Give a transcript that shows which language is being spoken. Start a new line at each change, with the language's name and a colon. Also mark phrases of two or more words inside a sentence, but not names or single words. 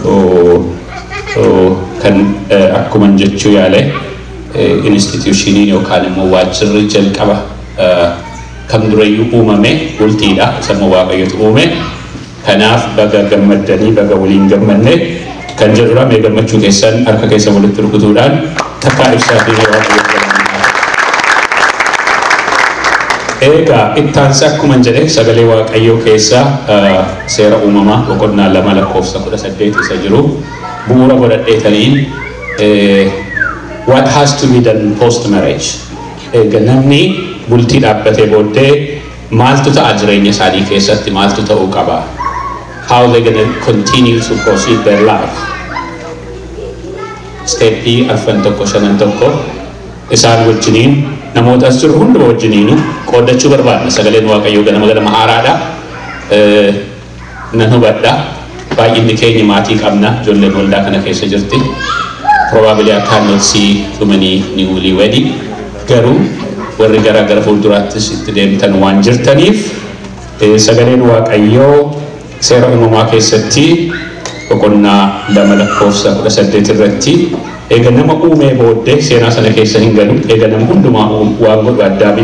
Oromo: kan akkuman jechuu yaale institutioniin yookaan immoo waajjirri jalqaba kam durayyuu uumame bultiidha samma waaqayyotu uume kanaaf baga gammaddanii baga waliin gammanne kan jedhudha mee gammachuu keessan harka keessa walitti rukutuudhaan takkaa ibsaa fi egaa ittaansa akkuman jedhe sagalee waaqayyoo keessaa seera uumamaa boqonnaa 2:18 isa jiru bu'uura godhadheetaniin
English: what has to be done post marriage
Oromo: namni bultii dhaabbatee booddee maaltu ta'a jireenya isaanii keessatti maaltu ta'uu qaba
English: how they gonna continue to proceed their life
Oromo: steppii arfan tokko shanan tokko isaan wajjiniin namoota as jiru hunduma wajjiniinu qoodachuu barbaadna sagaleen waaqayyoo ganama haaraadha nan hubadha baay'inni keenya maatii qabna ijoolleen waldaa kana keessa jirti
English: probably I cannot see too many newlyweds
Oromo: garuu warri gara fuulduraattis itti deemtan waan jirtaniif sagaleen waaqayyoo seera uumamaa keessatti boqonnaa 2:18 irratti eega nama uumee booddee seenaa sana keessa hin galu eega nama hundumaa waan godhu addaamin